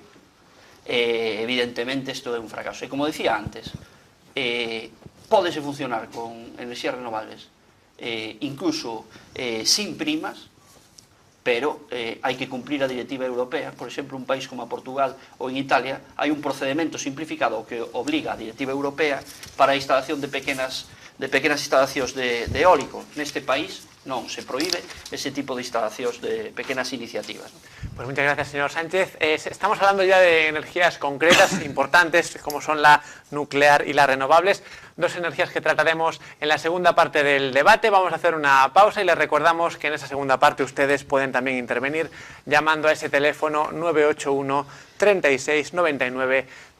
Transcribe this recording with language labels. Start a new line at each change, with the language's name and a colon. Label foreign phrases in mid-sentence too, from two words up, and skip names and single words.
Galician: Evidentemente, isto é un fracaso. E como dicía antes, pódese funcionar con enerxías renovables incluso sin primas, pero hai que cumplir a directiva europea. Por exemplo, un país como a Portugal ou en Italia hai un procedimento simplificado que obliga a directiva europea para a instalación de pequenas instalacións de eólico. Neste país non se prohíbe ese tipo de instalacións de pequenas iniciativas.
Spanish: Pues muchas gracias, señor Sánchez. Estamos hablando ya de energías concretas, importantes, como son la nuclear y las renovables, dos energías que trataremos en la segunda parte del debate. Vamos a hacer una pausa y les recordamos que en esa segunda parte ustedes pueden también intervenir llamando a ese teléfono 981 36 99 13.